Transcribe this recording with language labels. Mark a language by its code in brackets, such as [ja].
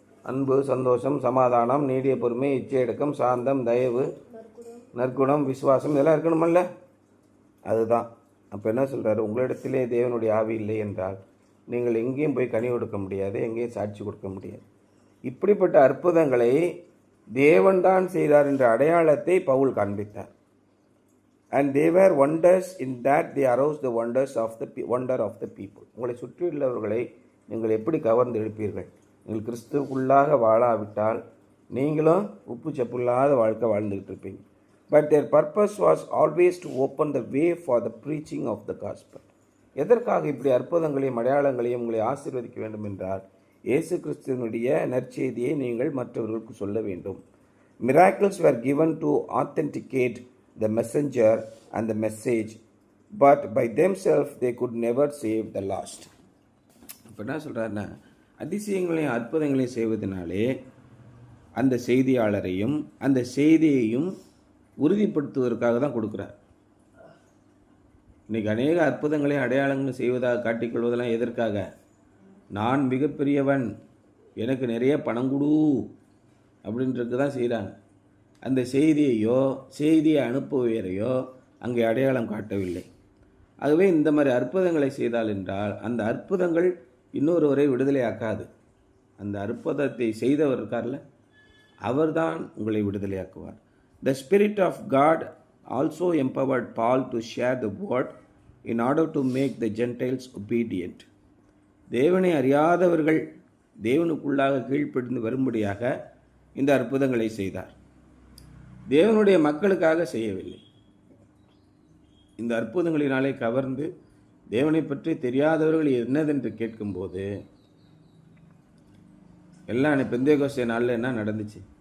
[ta] அன்பு, சந்தோஷம், சமாதானம், நீடிய பொறுமை, இச்சையடக்கம், சாந்தம், தயவு, நற்குணம், விசுவாசம், இதெல்லாம் இருக்கணுமல்ல? அதுதான். அப்போ என்ன சொல்கிறாரு? உங்களிடத்திலே தேவனுடைய ஆவி இல்லை என்றால் நீங்கள் எங்கேயும் போய் கனி கொடுக்க முடியாது, எங்கேயும் சாட்சி கொடுக்க முடியாது. இப்படிப்பட்ட அற்புதங்களை தேவன்தான் செய்தார் என்ற அடையாளத்தை பவுல் காண்பித்தார். [en] And they were wonders in that they aroused the wonder of the people. [ta] உங்களை சுற்றியுள்ளவர்களை நீங்கள் எப்படி கவர்ந்து எழுப்பீர்கள்? நீங்கள் கிறிஸ்துவுக்குள்ளாக வாழாவிட்டால் நீங்களும் உப்பு சப்புள்ளாத வாழ்க்கை வாழ்ந்துகிட்டு இருப்பீங்க. [en] But their purpose was always to open the way for the preaching of the gospel. [ta] எதற்காக இப்படி அற்புதங்களையும் அடையாளங்களையும் உங்களை ஆசீர்வதிக்க வேண்டும் என்றால், இயேசு கிறிஸ்துவினுடைய நற்செய்தியை நீங்கள் மற்றவர்களுக்கு சொல்ல வேண்டும். [en] Miracles were given to authenticate the messenger and the message, but by themselves they could never save the lost. [ta] இப்போ என்ன சொல்கிறாருன்னா, அதிசயங்களையும் அற்புதங்களையும் செய்வதனாலே அந்த செய்தியாளரையும் அந்த செய்தியையும் உறுதிப்படுத்துவதற்காக தான் கொடுக்குறார். இன்றைக்கி அநேக அற்புதங்களையும் அடையாளங்களும் செய்வதாக காட்டிக்கொள்வதெல்லாம் எதற்காக? நான் மிகப்பெரியவன், எனக்கு நிறைய பணம் கொடு அப்படின்றது தான் செய்கிறாங்க. அந்த செய்தியை அனுப்புவரையோ அங்கே அடையாளம் காட்டவில்லை. ஆகவே இந்த மாதிரி அற்புதங்களை செய்தால் என்றால் அந்த அற்புதங்கள் இன்னொருவரை விடுதலை ஆக்காது. அந்த அற்புதத்தை செய்தவர் இருக்கார்ல, அவர்தான் உங்களை விடுதலையாக்குவார். [en] The Spirit of God also empowered Paul to share the word in order to make the Gentiles obedient. [ta] தேவனை அறியாதவர்கள் தேவனுக்குள்ளாக கீழ்ப்படிந்து வரும்படியாக இந்த அற்புதங்களை செய்தார். தேவனுடைய மக்களுக்காக செய்யவில்லை. இந்த அற்புதங்களினாலே கவர்ந்து தேவனை பற்றி தெரியாதவர்கள் என்னதென்று கேட்கும்போது எல்லாம் பெந்தேகோஸ்தே நாளில் என்ன நடந்துச்சு?